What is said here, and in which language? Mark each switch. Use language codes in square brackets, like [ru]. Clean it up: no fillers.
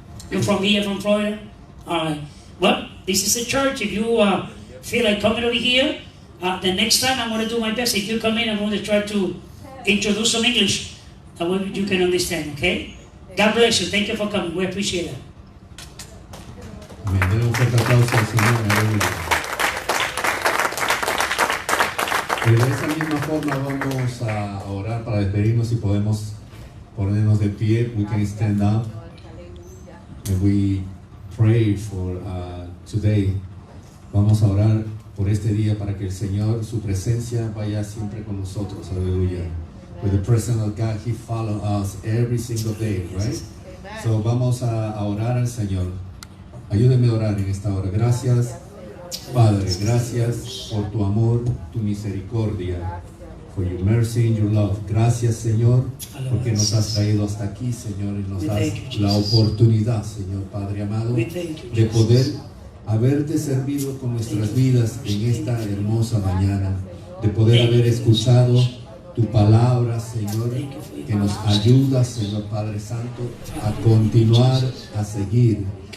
[en] You're from here, from Florida? All right. Well, this is a church. If you feel like coming over here, the next time I'm going to do my best. If you come in, I'm going to try to introduce some English. That way you can understand, okay? God bless you. Thank you for coming. We appreciate it. [es] Amén. Denle un fuerte aplauso al Señor. Aleluya. Y de esa misma forma vamos a orar para despedirnos. Si podemos ponernos de pie, [en] we can stand up and we pray for today. [es] Vamos a orar por este día para que el Señor, su presencia vaya siempre con nosotros. Aleluya. [en] With the presence of God, He follows us every single day, right? [es] So vamos a orar al Señor. Ayúdenme a orar en esta hora. Gracias, Padre, gracias por tu amor, tu misericordia, [en] for your mercy and your love. [es] Gracias, Señor, porque nos has traído hasta aquí, Señor, y nos das la oportunidad, Señor, Padre amado, de poder haberte servido con nuestras vidas en esta hermosa mañana, de poder haber escuchado tu palabra, Señor, que nos ayuda, Señor Padre Santo, a continuar, a seguir.